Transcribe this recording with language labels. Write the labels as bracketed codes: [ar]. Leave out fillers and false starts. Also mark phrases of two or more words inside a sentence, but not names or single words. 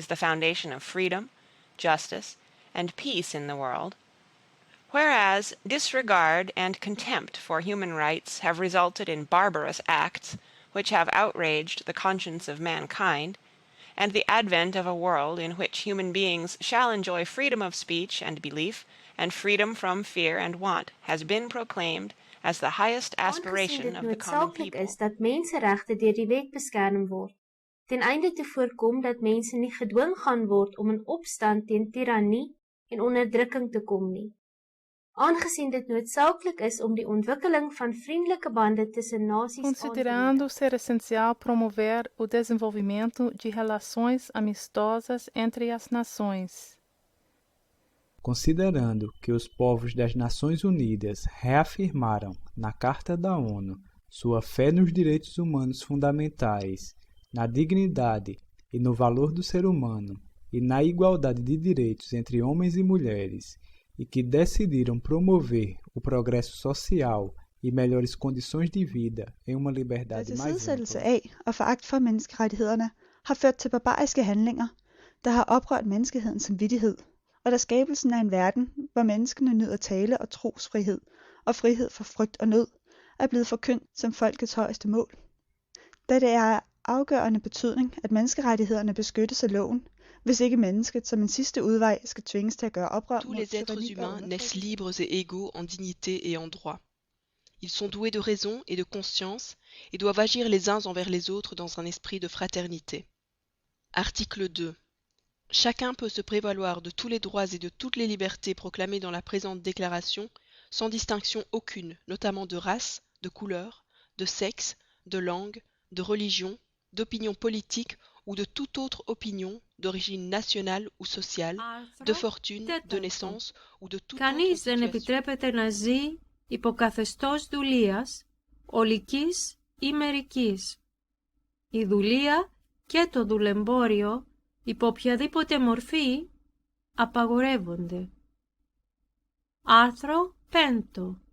[en] the foundation of freedom, justice, and peace in the world, whereas disregard and contempt for human rights have resulted in barbarous acts which have outraged the conscience of mankind, and the advent of a world in which human beings shall enjoy freedom of speech and belief and freedom from fear and want has been proclaimed as the highest aspiration of the common people. [af] Aangesien dit noodsaaklik is dat menseregte deur die wet beskerm word, ten einde te voorkom dat mense nie gedwing gaan word om in opstand teen tirannie en onderdrukking te kom nie. Aangesien dit noodsaaklik is om die ontwikkeling van vriendelike bande tussen nasies aan te Considerando moedig. [pt] ser essencial promover o desenvolvimento de relações amistosas entre as nações. Considerando que os povos das Nações Unidas reafirmaram, na Carta da ONU, sua fé nos direitos humanos fundamentais, na dignidade e no valor do ser humano e na igualdade de direitos entre homens e mulheres, e que decidiram promover o progresso social e melhores condições de vida em uma liberdade mais Tilsidesættelse ampla. [da] af og foragt for menneskerettighederne har ført til barbariske handlinger, der har oprørt menneskehedens samvittighed, og da skabelsen af en verden, hvor menneskene nyder tale- og trosfrihed og frihed for frygt og nød, er blevet forkyndt som folkets højeste mål. Da det er af afgørende betydning, at menneskerettighederne beskyttes af loven, hvis ikke mennesket som en sidste udvej skal tvinges til at gøre oprør Tous mod [fr] les êtres [da] tyranni og [fr] humains naissent [da] undertrykkelse. [fr] libres et égaux en dignité et en droit. Ils sont doués de raison et de conscience et doivent agir les uns envers les autres dans un esprit de fraternité. Article 2. Chacun peut se prévaloir de tous les droits et de toutes les libertés proclamés dans la présente déclaration, sans distinction aucune, notamment de race, de couleur, de sexe, de langue, de religion, d'opinion politique ou de toute autre opinion d'origine nationale ou sociale, de fortune, de naissance ou de toute autre [el] Κανείς δεν situation. επιτρέπεται να ζει υπό καθεστώς δουλείας, ολικής ή μερικής. Η δουλεία και το δουλεμπόριο, υπό οποιαδήποτε μορφή, απαγορεύονται. Άρθρο 5.